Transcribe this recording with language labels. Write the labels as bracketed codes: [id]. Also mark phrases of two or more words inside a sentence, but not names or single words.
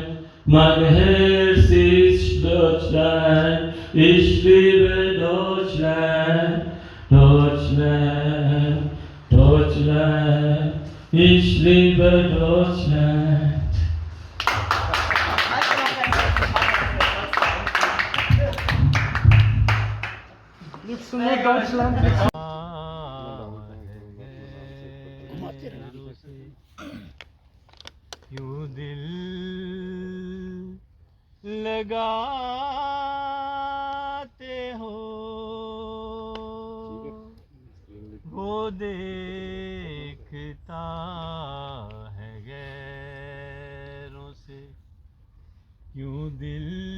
[de] Mein Herz ist Deutschland, ich liebe Deutschland, Deutschland, Deutschland, ich liebe Deutschland. Liebst du nur Deutschland? [hi] यूं दिल लगाते हो वो देखता है गैरों से यूं दिल